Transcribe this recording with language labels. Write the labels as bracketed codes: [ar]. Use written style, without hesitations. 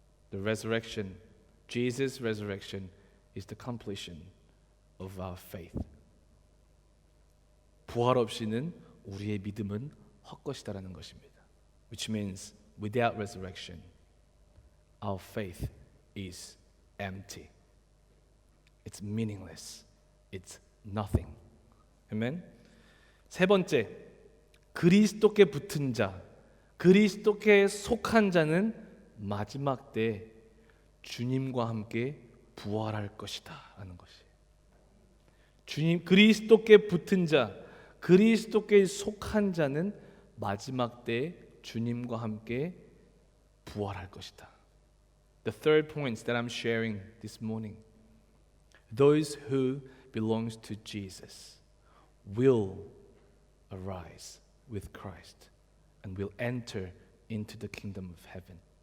[en] The resurrection, Jesus' resurrection is the completion of our faith. [ko] 부활 없이는 우리의 믿음은 헛것이다라는 것입니다. [en] Which means without resurrection, our faith is empty. It's meaningless. It's nothing. 아멘. [ko] 세 번째, 그리스도께 붙은 자, 그리스도께 속한 자는 마지막 때 주님과 함께 부활할 것이다 라는 것이. 주님, 그리스도께 붙은 자, 그리스도께 속한 자는 마지막 때 주님과 함께 부활할 것이다. [en] The third point that I'm sharing this morning, those who belongs to Jesus will arise with Christ and will enter into the kingdom of heaven.